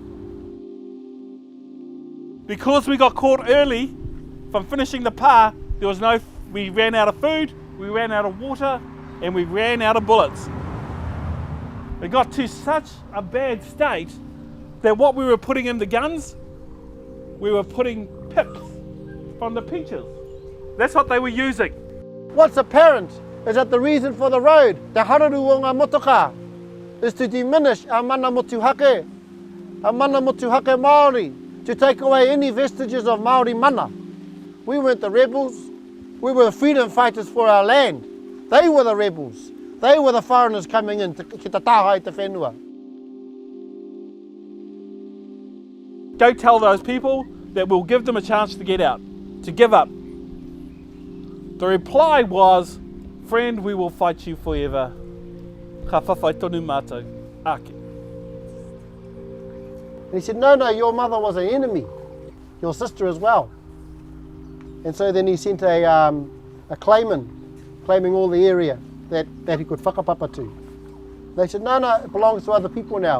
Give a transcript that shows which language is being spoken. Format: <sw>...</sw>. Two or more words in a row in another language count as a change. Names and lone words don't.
<en>Because we got caught early from finishing the pa, we ran out of food, we ran out of water, and we ran out of bullets. It got to such a bad state that what we were putting in the guns, we were putting pips from the peaches. That's what they were using. What's apparent is that the reason for the road,</en> <mi>te hararu o ngā motoka,</mi> <en>is to diminish our</en> <mi>mana motuhake Māori,</mi> <en>to take away any vestiges of Māori mana. We weren't the rebels, we were the freedom fighters for our land. They were the rebels. They were the foreigners coming in to</en> <mi>ki te taha i te whenua.</mi> <en>Go tell those people that we'll give them a chance to get out, to give up. The reply was, friend, we will fight you forever.</en> <mi>Ka whawhai tonu mātou, ake.</mi> <en>And he said, no, your mother was an enemy, your sister as well. And so then he sent a claimant, claiming all the area that he could whakapapa to. They said, no, it belongs to other people now.</en>